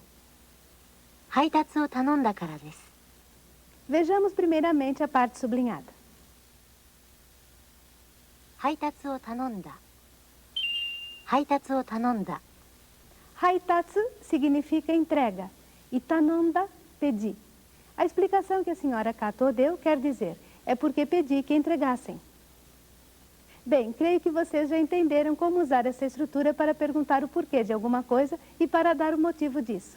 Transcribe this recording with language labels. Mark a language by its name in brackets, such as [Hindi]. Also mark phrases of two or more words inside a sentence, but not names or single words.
[Japanese] 配達を頼んだからです。 [Portuguese] Vejamos primeiramente a parte sublinhada. [Japanese] 配達を頼んだ。配達を頼んだ。 [Portuguese] Haitatsu significa entrega e tanonda, pedi. A explicação que a senhora Kato deu quer dizer, é porque pedi que entregassem. Bem, creio que vocês já entenderam como usar essa estrutura para perguntar o porquê de alguma coisa e para dar o motivo disso.